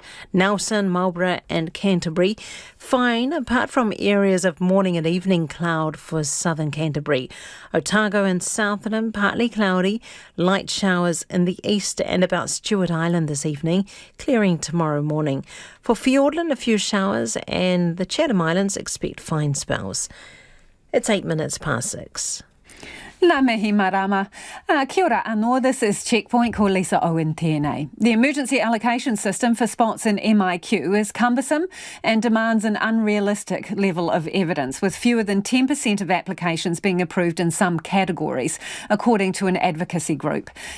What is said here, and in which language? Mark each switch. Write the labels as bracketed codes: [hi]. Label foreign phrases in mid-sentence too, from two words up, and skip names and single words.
[en] Nelson, Marlborough and Canterbury, fine apart from areas of morning and evening cloud for southern Canterbury. Otago and Southland, partly cloudy, light showers in the east and about Stewart Island this evening, clearing tomorrow morning. For Fiordland, a few showers, and the Chatham Islands expect fine spells. It's 6:08. [mi] La mihi marama. Kia ora anō, [en] this is Checkpoint, [mi] ko Lisa Owen tēnei. [en] The emergency allocation system for spots in MIQ is cumbersome and demands an unrealistic level of evidence, with fewer than 10% of applications being approved in some categories, according to an advocacy group.